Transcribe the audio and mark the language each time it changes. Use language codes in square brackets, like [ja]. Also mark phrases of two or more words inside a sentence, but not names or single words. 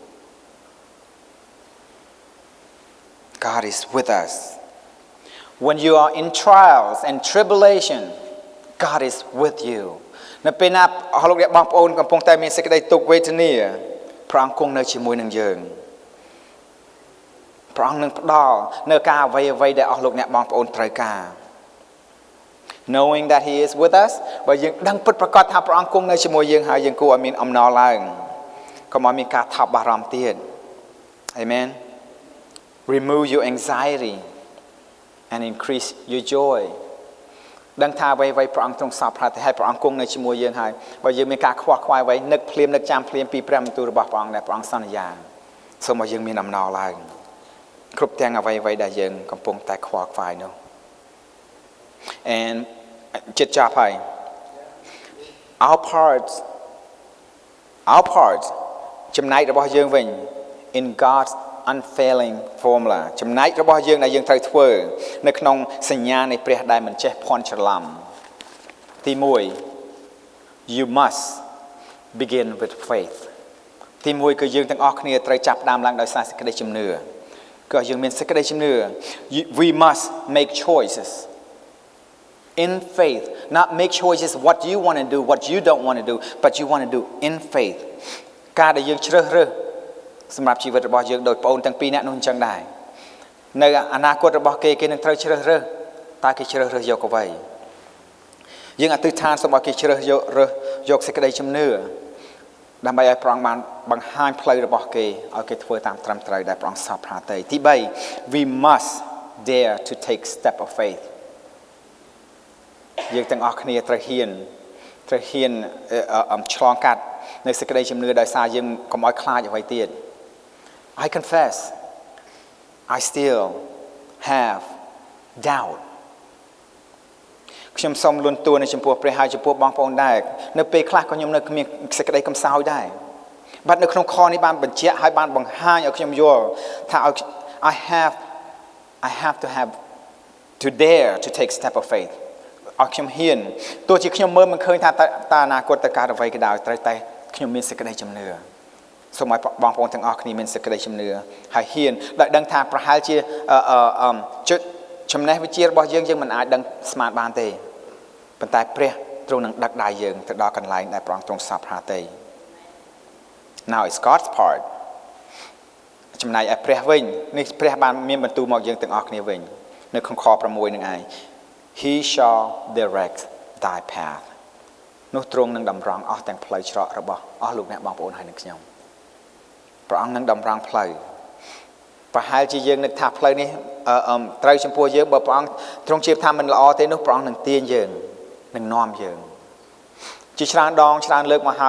[en] God is with us when you are in trials and tribulation God is with you [km] នៅពេលណាអស់លោកអ្នកបងប្អូនកំពុងតែមានសេចក្តីទុក្ខវេទនាព្រះអង្គគង់នៅជាមួយនឹងយើង ព្រះអង្គនឹងផ្ដល់នៅការអ្វីដែលអស់លោកអ្នកបងប្អូនត្រូវការ [en] knowing that he is with us [km] បើយើងដឹងពិតប្រាកដថាព្រះ អង្គគង់នៅជាមួយយើងហើយយើងគួរឲ្យមានអំណរឡើងកុំឲ្យមានការថប់បារម្ភទៀត [en] Amen remove your anxiety and increase your joy [km] ដឹងថាអ្វីព្រះអង្គទ្រង់សពហើយព្រះអង្គគង់នៅជាមួយយើងហើយបើយើងមានការខ្វល់ខ្វាយអ្វីនឹកភ្លាមនឹកចាំភ្លាមពីព្រះបន្ទូលរបស់ព្រះអង្គដែលព្រះអង្គសន្យាសូមឲ្យយើងមានអំណរឡើងគ្រប់ទាំងអ្វីដែលយើងកំពុងតែខ្វល់ខ្វាយនោះ and ចិត្តចាប់ហើយ our part ចំណែករបស់យើងវិញ [en] in God's unfailing formula [km] ចំណែករបស់យើងដែលយើងត្រូវធ្វើនៅក្នុងសញ្ញានៃព្រះដែលមិនចេះភ័ន្តច្រឡំទី1 [en] you must begin with faith [km] ទី1 គឺយើងទាំងអស់គ្នាត្រូវចាប់ផ្ដើមឡើងដោយសារសេចក្តីជំនឿគឺយើងមានសេចក្តីជំនឿ [en] we must make choices in faith not make choices what you want to do what you don't want to do but you want to do in faith [km] ការដែលយើងជ្រើសរើសសម្រាប់ជីវិតរបស់យើងដោយបងប្អូនទាំងពីរនាក់នោះអញ្ចឹងដែរនៅអនាគតរបស់គេនឹងត្រូវជ្រើសរើសតើគេជ្រើសរើសយកអ្វីយើងអធិដ្ឋានសូមឲ្យគេជ្រើសយកសេចក្តីជំនឿដើម្បីឲ្យព្រះអង្គបានបង្ហាញផ្លូវរបស់គេឲ្យគេធ្វើតាមត្រឹមត្រូវដែលព្រះអង្គសពហាតីទី3 [en] we must dare to take step of faith [km] យើងទាំងអស់គ្នាត្រូវហ៊ានឆ្លងកាត់នៅសេចក្តីជំនឿដោយសារយើងកុំឲ្យខ្លាចអ្វីទៀត [en] I confess I still have doubt [km] ខ្ញុំសូមលន់តួនៅចំពោះព្រះហើយចំពោះបងប្អូនដែរនៅពេលខ្លះក៏ខ្ញុំនៅគ្មានសេចក្តីកំសោយដែរបាទនៅក្នុងខនេះបានបញ្ជាក់ហើយបានបង្ហាញឲ្យខ្ញុំយល់ថា [en] I have to dare to take step of faith [km] ឲ្យខ្ញុំហ៊ានទោះជាខ្ញុំមើលមិនឃើញថាតើអនាគតទៅកើតអ្វីក៏ដោយត្រូវតែខ្ញុំមានសេចក្តីជំនឿសូមឲ្យបងប្អូនទាំងអស់គ្នាមានសេចក្តីជំនឿហើយហ៊ានដោយដឹងថាប្រហែលជាចំណេះវិជ្ជារបស់យើងមិនអាចដឹងស្មានបានទេប៉ុន្តែព្រះទ្រង់នឹងដឹកដៃយើងទៅដល់កន្លែ ងដែលព្រះអង្គទ្រង់សពហាតី [en] Now it's God's part [km] ចំណែកឯព្រះវិញនេះព្រះបានមានបន្ទូលមកយើងទាំងអស់គ្នា វិញនៅក្នុងខ6នឹងឯង [en] He shall direct thy path [km] នោះទ្រង់នឹងតម្រង់អស់ទាំងផ្លូវច្រករបស់អស់លោកអ្នកបងប្អូនហើយនឹងខ្ញុំព្រះអង្គនឹងតម្រង់ផ្លូវប្រហែលជាយើងនឹកថាផ្លូវនេះត្រូវចំពោះយើងបើព្រះអង្គទ្រង់ជៀបថាមិនល្អទេនោះព្រះអង្គនឹងទាញយើងនឹងនាំយើងជាច្រើនដងច្រើនលើកមក